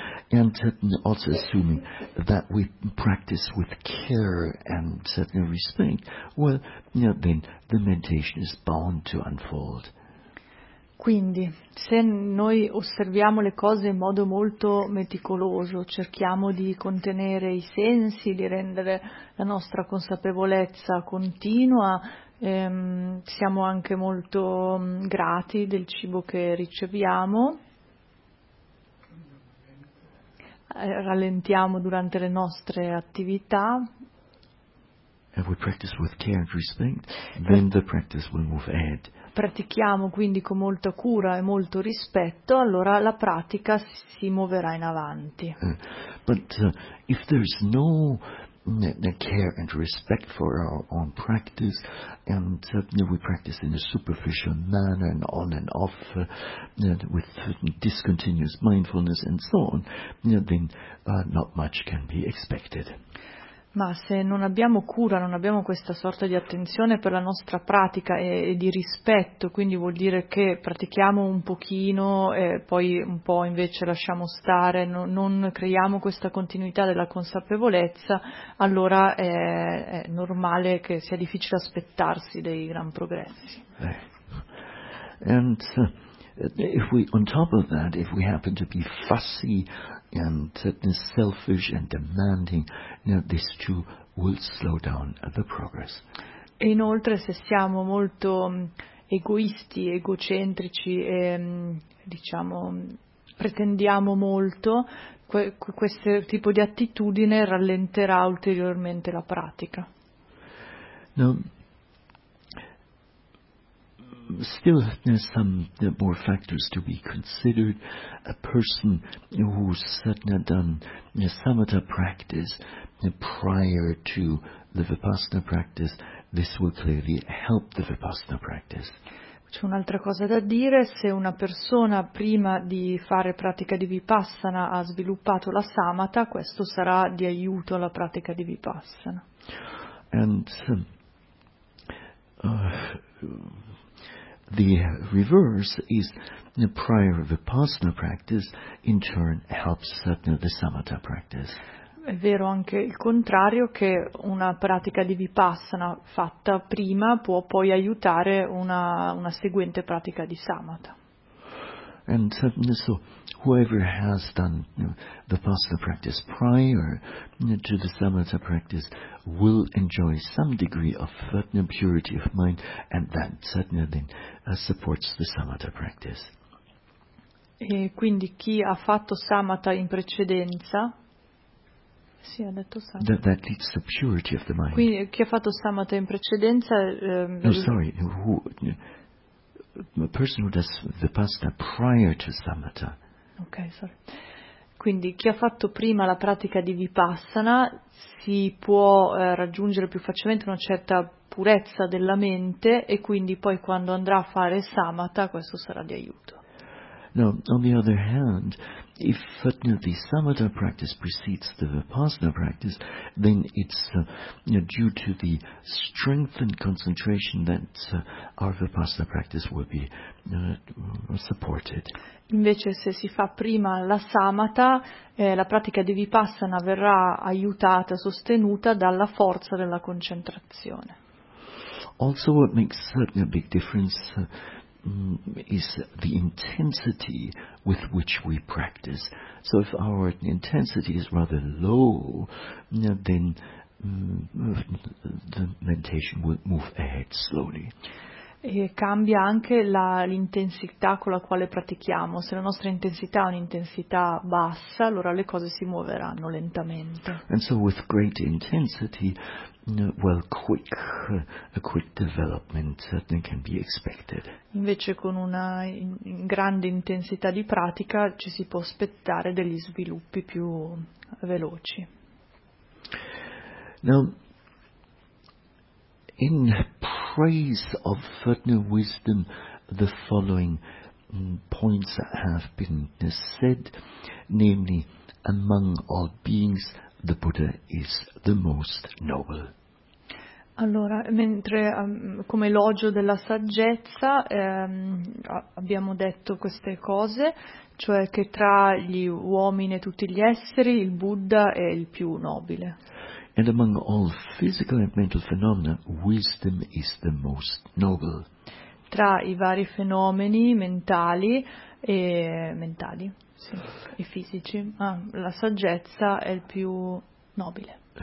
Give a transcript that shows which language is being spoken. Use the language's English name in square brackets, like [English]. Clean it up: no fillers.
[English] And also assuming that we practice with care and certain respect, well, then the meditation is bound to unfold. [Italian] Quindi, se noi osserviamo le cose in modo molto meticoloso, cerchiamo di contenere i sensi, di rendere la nostra consapevolezza continua, siamo anche molto grati del cibo che riceviamo, rallentiamo durante le nostre attività. [English] And we practice with care and respect, then the practice will move ahead. [Italian] Pratichiamo quindi con molta cura e molto rispetto, allora la pratica si muoverà in avanti. [English] But if there's no care and respect for our own practice, and we practice in a superficial manner and on and off with discontinuous mindfulness and so on, then not much can be expected. [Italian] Ma se non abbiamo cura, non abbiamo questa sorta di attenzione per la nostra pratica e di rispetto, quindi vuol dire che pratichiamo un pochino e poi un po' invece lasciamo stare, non creiamo questa continuità della consapevolezza, allora è normale che sia difficile aspettarsi dei gran progressi. [English] And if we, on top of that, if we happen to be fussy and selfish and demanding, this too will slow down the progress. [Italian] E inoltre, se siamo molto egoisti, egocentrici e diciamo pretendiamo molto, questo tipo di attitudine rallenterà ulteriormente la pratica. [English] No. Still, there's some more factors to be considered. A person who's sadhana done samatha practice prior to the vipassana practice, this will clearly help the vipassana practice. [Italian] C'è un'altra cosa da dire: se una persona prima di fare pratica di vipassana ha sviluppato la samatha, questo sarà di aiuto alla pratica di vipassana. [English] And the reverse is the prior vipassana practice in turn helps sadhana the samatha practice. [Italian] È vero anche il contrario, che una pratica di vipassana fatta prima può poi aiutare una seguente pratica di samatha. [English] And so whoever has done vipassana practice prior to the samatha practice will enjoy some degree of sadhana, purity of mind, and that sadhana then supports the samatha practice. [Italian] E quindi chi ha fatto samatha in precedenza, sì, ha detto samatha. [English] That leads to purity of the mind. [Italian] Quindi chi ha fatto samatha in precedenza. [English] No, sorry, who a person who does vipassana prior to samatha. Okay, sorry. [Italian] Quindi chi ha fatto prima la pratica di vipassana si può raggiungere più facilmente una certa purezza della mente e quindi poi quando andrà a fare samatha questo sarà di aiuto. [English] Now, on the other hand, if the samatha practice precedes the vipassana practice, then it's due to the strengthened concentration that our vipassana practice will be supported. [Italian] Invece se si fa prima la samatha, la pratica di vipassana verrà aiutata, sostenuta dalla forza della concentrazione. [English] Also what makes certainly a big difference is the intensity with which we practice. So if our intensity is rather low, then the meditation will move ahead slowly. [Italian] E cambia anche l'intensità con la quale pratichiamo. Se la nostra intensità è un'intensità bassa, allora le cose si muoveranno lentamente. [English] And so with great intensity, well, a quick development can be expected. [Italian] Invece con una grande intensità di pratica ci si può aspettare degli sviluppi più veloci. [English] Now, in praise of Fortuna wisdom, the following points have been said, namely, among all beings, the Buddha is the most noble. [Italian] Allora, mentre come elogio della saggezza abbiamo detto queste cose, cioè che tra gli uomini e tutti gli esseri il Buddha è il più nobile. [English] And among all physical and mental phenomena, wisdom is the most noble. [Italian] Tra i vari fenomeni mentali e mentali, sì, e fisici, la saggezza è il più nobile.